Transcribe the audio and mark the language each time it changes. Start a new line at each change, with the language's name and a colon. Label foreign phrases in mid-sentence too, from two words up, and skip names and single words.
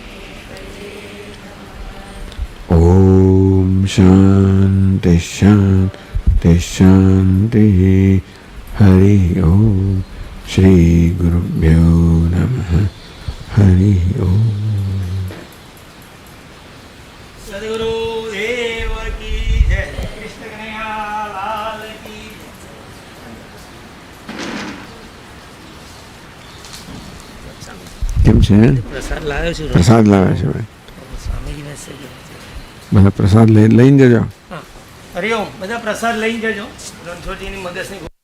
Sanskrit: ॐ शान्ति शान्ति शान्ति. हरि ॐ। श्री गुरुभ्यो नमः. हरि ॐ.
Hindi: सद्गुरु देव की जय. कृष्ण कन्हैया लाल की.
Gujarati: કેમ છે? પ્રસાદ લાવ્યો છું. પ્રસાદ લાવ્યા છે ભાઈ. સ્વામીજી મેસેજ બધા પ્રસાદ લઈને જજો. હા, હરિઓમ. બધા પ્રસાદ લઈને જજો. રણછોડજીની મદદની